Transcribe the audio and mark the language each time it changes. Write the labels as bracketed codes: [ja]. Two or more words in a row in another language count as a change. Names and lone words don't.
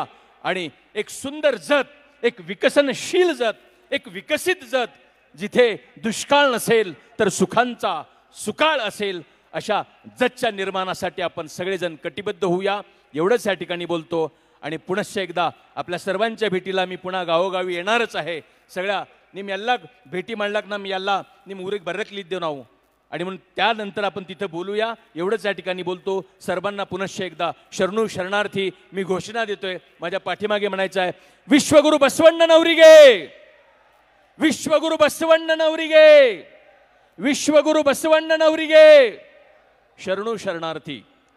[mr] आणि एक सुंदर जत, एक विकसनशील जत, एक विकसित जत, जिथे दुष्काळ नसेल तर सुखांचा सुकाळ असेल, अशा जतच्या निर्माणासाठी आपण सगळेजण कटिबद्ध होऊया. एवढंच या ठिकाणी बोलतो. आणि पुनश्च एकदा आपल्या सर्वांच्या भेटीला मी पुन्हा गावोगावी येणारच आहे. [kn] सगळ्या निम ಎಲ್ಲ ಭೇಟಿ ಮಾಡ್ಲಕ್ಕೆ ನಮ್ಮ ಎಲ್ಲ ನಿಮ್ಮ ಊರಿಗೆ ಬರಕ್ಲಿದ್ದೇವೆ ನಾವು. [mr] आणि म्हणून त्यानंतर आपण तिथं बोलूया एवढंच या ठिकाणी बोलतो. सर्वांना पुनश्च एकदा [kn] ಶರಣು ಶರಣಾರ್ಥಿ [mr] मी घोषणा देतोय. माझ्या पाठीमागे म्हणायचं आहे, [kn] ವಿಶ್ವಗುರು ಬಸವಣ್ಣ ನವರಿಗೆ, ವಿಶ್ವಗುರು ಬಸವಣ್ಣ ನವರಿಗೆ, ವಿಶ್ವಗುರು ಬಸವಣ್ಣ ನವರಿಗೆ, ಶರಣು ಶರಣಾರ್ಥಿ.